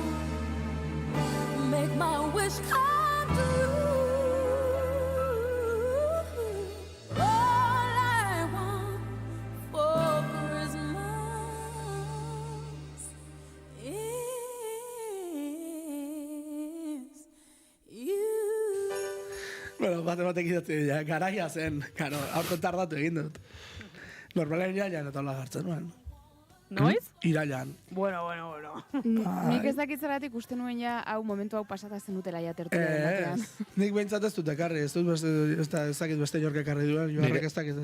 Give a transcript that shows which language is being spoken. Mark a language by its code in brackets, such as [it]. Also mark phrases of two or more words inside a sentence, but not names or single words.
[en] Make my wish come true. All I want for Christmas is you. [eu] Bueno, batek idatzi dira, garaia zen, karo, aurten tardatu egin dut. Normalen irailan eta hola gartzen nuen. Noiz? Irailan. Bueno. Nik ez dakit zergatik uste nuen ja, hau momentu hau pasata zenutela ja tertuliaren batean. Nik behintzat ez dut ekarri, ez dakit beste inork ekarri duen, joarrek ez dakit.